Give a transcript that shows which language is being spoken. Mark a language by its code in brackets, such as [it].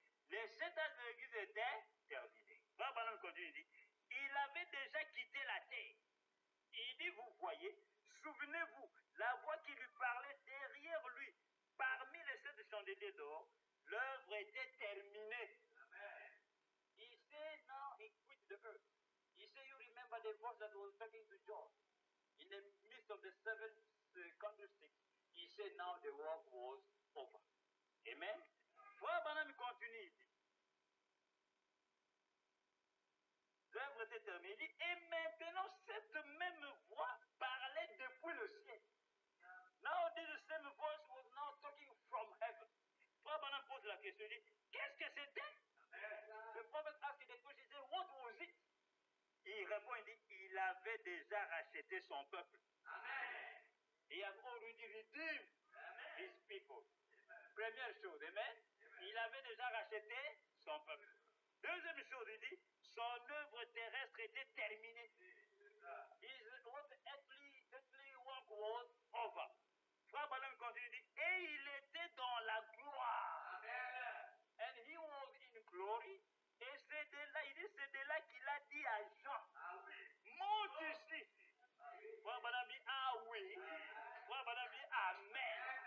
[fr] Les 7 âges de l'Église étaient terminés. Frère Branham continue, il dit, il avait déjà quitté la terre. Il dit, vous voyez, souvenez-vous, la voix qui lui parlait derrière lui, parmi les 7 chandeliers d'or, l'œuvre était terminée. Amen. [en] He said now he quit the earth. He said, you remember the voice that was talking to John in the midst of the 7 candlesticks. He said now the work was over. Amen. [fr] Frère Branham continue, il dit, l'œuvre était terminée. Il dit, et maintenant cette même voix parlait depuis le ciel. [en] Now this same voice was now talking from heaven. [fr] Frère Branham pose la question, il dit, qu'est-ce que c'était? Le prophète [en] asked the question, [fr] il dit, [en] what was it? [fr] Il répond, il dit, il avait déjà racheté son peuple. Amen. [en] He has already redeemed his people. [fr] Première chose, amen. Il avait déjà racheté son peuple. Deuxième chose, il dit, son œuvre terrestre était terminée. [en] His earthly work was over. [fr] Frère Branham continue, dit, et il était dans la gloire. Amen. [en] And he was in glory. [fr] Et c'est de là, il dit, c'est de là qu'il a dit à Jean, monte ici. Frère Branham dit, ah oui. Frère Branham dit, amen.